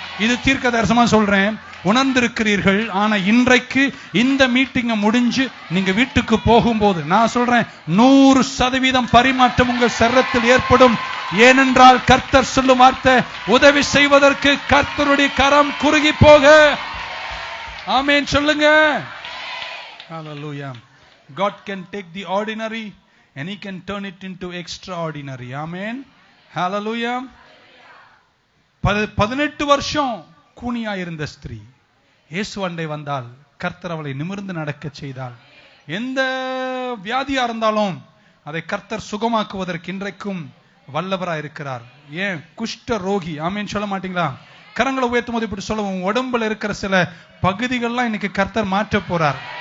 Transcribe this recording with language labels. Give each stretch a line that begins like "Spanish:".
Tamil: இது தீர்க்க தரிசனமா சொல்றேன், உணர்ந்திருக்கிறீர்கள். ஆனா இன்றைக்கு இந்த மீட்டிங் முடிஞ்சு நீங்க வீட்டுக்கு போகும்போது நான் சொல்றேன் 100% பரிமாற்றம் உங்கள் சரீரத்தில் ஏற்படும். ஏனென்றால் கர்த்தர் சொல்லும் வார்த்தை, உதவி செய்வதற்கு கர்த்தருடைய கரம் குறுகி போக. ஆமென் சொல்லுங்க.
English: Hallelujah. God can take the ordinary and he can turn it into extraordinary. Amen. Hallelujah.
Tamil: 18 வருஷம் கூனியா இருந்த ஸ்திரீ இயேசு அண்டை வந்தால் கர்த்தர் அவளை நிமிர்ந்து நடக்க செய்தால். எந்த வியாதியா இருந்தாலும் அதை கர்த்தர் சுகமாக்குவதற்கு இன்றைக்கும் வல்லவராய் இருக்கிறார். ஏன் குஷ்ட ரோகி, ஆமீன் சொல்ல மாட்டீங்களா? கரங்களை உயர்த்தும் போது இப்படி சொல்லுவோம், உடம்புல இருக்கிற சில பகுதிகள்லாம் இன்னைக்கு கர்த்தர் மாற்ற போறார்.